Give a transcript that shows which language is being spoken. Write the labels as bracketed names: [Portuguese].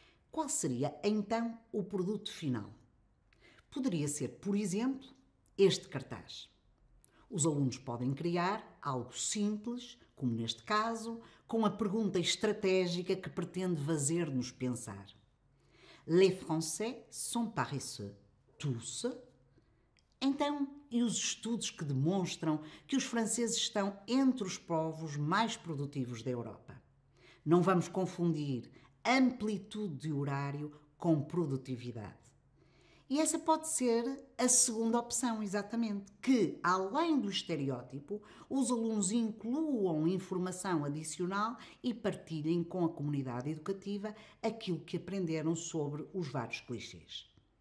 [Portuguese] Qual seria, então, o produto final? Poderia ser, por exemplo, este cartaz. Os alunos podem criar algo simples, como neste caso, com a pergunta estratégica que pretende fazer-nos pensar. [French] Les Français sont paresseux. Tous? [Portuguese] Então, e os estudos que demonstram que os franceses estão entre os povos mais produtivos da Europa? Não vamos confundir amplitude de horário com produtividade. E essa pode ser a segunda opção, exatamente, que, além do estereótipo, os alunos incluam informação adicional e partilhem com a comunidade educativa aquilo que aprenderam sobre os vários clichês.